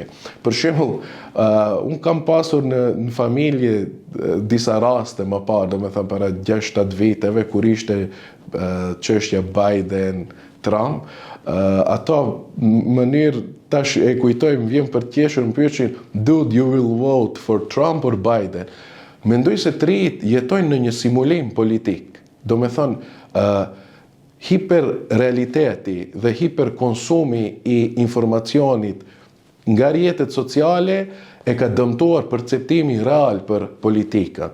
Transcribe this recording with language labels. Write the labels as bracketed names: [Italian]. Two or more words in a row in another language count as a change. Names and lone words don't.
[Albanian] Për shembull, unë kam pasur në familje disa raste më parë, domethënë para 6-7 viteve, kur ishte çështja Biden-Trump, ato në mënyrë tash e kujtojmë, vjen për të qeshur, më pyesin, [English] dude, you will vote for Trump or Biden? [Albanian] Mendoj se të rinjt jetojnë në një simulim politik. Do me thonë, hiperrealiteti dhe hiperkonsumi i informacionit nga rrjetet sociale e ka dëmtuar perceptimin real për politikën.